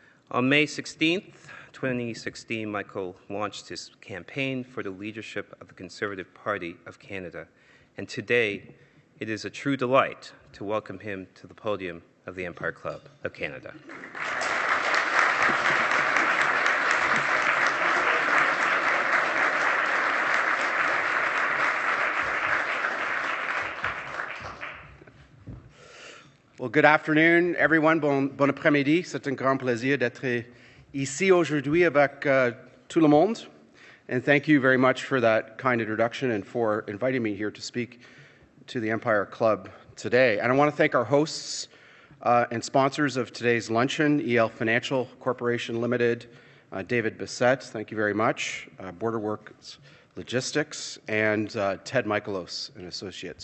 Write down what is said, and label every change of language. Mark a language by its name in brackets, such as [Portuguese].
[English] On May 16th, 2016, Michael launched his campaign for the leadership of the Conservative Party of Canada, and today it is a true delight to welcome him to the podium of the Empire Club of Canada. Well, good afternoon, everyone. [French] Bon après-midi. C'est un grand plaisir d'être ici aujourd'hui avec tout le monde. [English] And thank you very much for that kind introduction and for inviting me here to speak to the Empire Club today. And I want to thank our hosts and sponsors of today's luncheon, EL Financial Corporation Limited, David Bissett, thank you very much, Border Works Logistics, and Ted Michaelos and Associates.